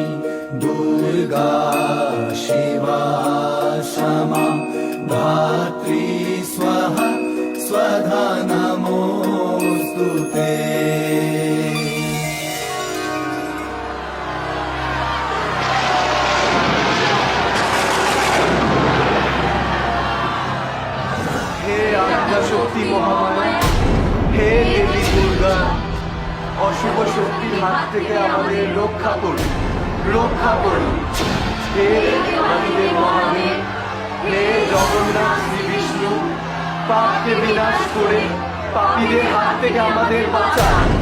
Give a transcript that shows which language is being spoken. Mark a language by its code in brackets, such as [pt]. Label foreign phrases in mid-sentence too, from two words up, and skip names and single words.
[sa] दुर्गा शिवा क्षमा धात्री स्वाहा स्वधा नमोस्तुते। [hi] हे आद्याशक्ति महामाया, हे देवी दुर्गा, [bn] অশুভ শক্তির হাত থেকে আমাদের রক্ষা করুন, রক্ষা করুন। হে আমাদের মহাদেব, হে জগন্নাথ শ্রী বিষ্ণু, পাপকে বিনাশ করে পাপীদের হাত থেকে আমাদের বাঁচান।